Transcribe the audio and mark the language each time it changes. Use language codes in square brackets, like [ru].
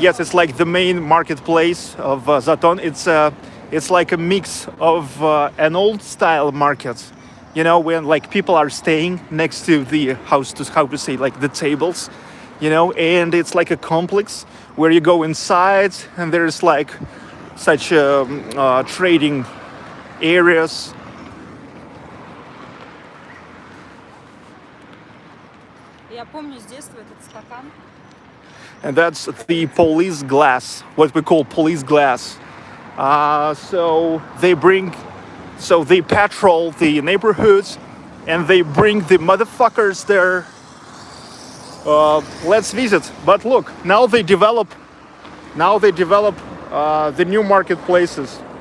[en] Yes, it's like the main marketplace of Zaton. It's like a mix of an old style market, you know, when like people are staying next to the house, to how to say, like the tables, you know, and it's like a complex where you go inside and there's like such trading areas. [ru] Я помню с детства этот стакан. [en] And that's the police glass, what we call police glass. So they patrol the neighborhoods, and they bring the motherfuckers there. Let's visit. But look, now they develop the new marketplaces.